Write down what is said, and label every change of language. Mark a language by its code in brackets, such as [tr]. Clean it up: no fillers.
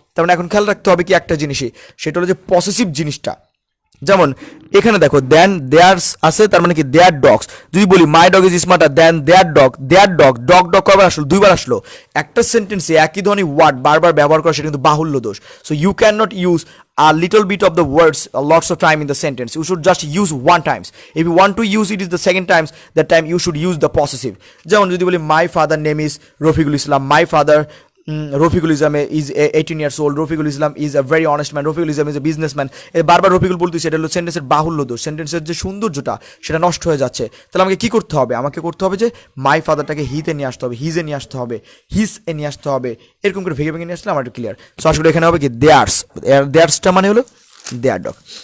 [bn] তার মানে এখন খেয়াল রাখতে হবে কি একটা জিনিসই, সেটা হলো যে পসেসিভ জিনিসটা। যেমন এখানে দেখো দেন দেয়ার্স আছে, তার মানে কি দেয়ার ডগস। যদি বলি [en] my dog is smarter than their dog, their dog dog [bn] dog কবার আসলো? 2বার আসলো। একটা সেন্টেন্সে একই ধরনের ওয়ার্ড বারবার ব্যবহার করা সেটা কিন্তু বাহুল্য দোষ। [en] So you can not use a little bit of the words lots of time in the sentence. You should just use one times. If you want to use it is the second times, that time you should use the possessive. [bn] যেমন যদি বলি [en] my father name is Rafiqul Islam, my father Rafiqul Islam is 18 years old, Rafiqul Islam is a very honest man, Rafiqul Islam is a businessman। [bn] বারবার রফিকুল বলতেছি, এটা হলো সেন্টেন্সের বাহুল্য দোষ, সেন্টেন্সের যে সৌন্দর্যটা সেটা নষ্ট হয়ে যাচ্ছে। তাহলে আমাকে কি করতে হবে? আমাকে করতে হবে যে মাই ফাদারটাকে হিতে নিয়ে আসতে হবে, হিজে নিয়ে আসতে হবে, হিস এ নিয়ে আসতে হবে, এরকম করে ভেঙে ভেঙে নিয়ে আসলে আমার একটু ক্লিয়ার। সো আসলে এখানে হবে কি দেয়ার্স, দেয়ার্সটা মানে হলো দেয়ার ডগ।